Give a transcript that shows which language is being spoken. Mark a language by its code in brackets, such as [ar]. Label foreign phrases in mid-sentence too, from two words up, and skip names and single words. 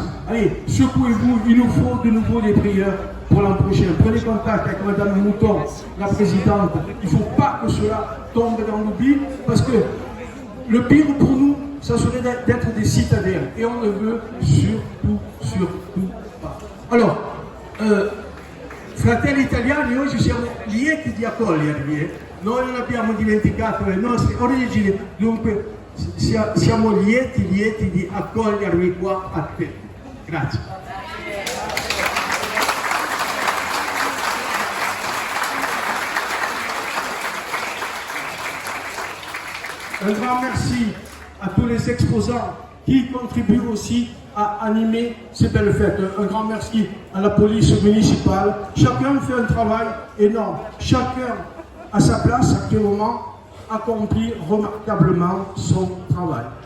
[fr] Allez, secouez-vous, il nous faut de nouveau des prieurs pour l'an prochain. Prenez contact avec Madame Mouton, la présidente. Il ne faut pas que cela tombe dans l'oubli, parce que le pire pour nous, ça serait d'être des citadins. Et on ne veut surtout pas. Alors, [it] fratelli italiani, oggi siamo lieti di accogliervi. Noi non abbiamo dimenticato le nostre origini, dunque siamo lieti di accogliervi qua a te. Grazie. [fr] Un grand merci à tous les exposants qui contribuent aussi à animer ces belles fêtes. Un grand merci à la police municipale. Chacun fait un travail énorme. Chacun, à sa place actuellement, accomplit remarquablement son travail.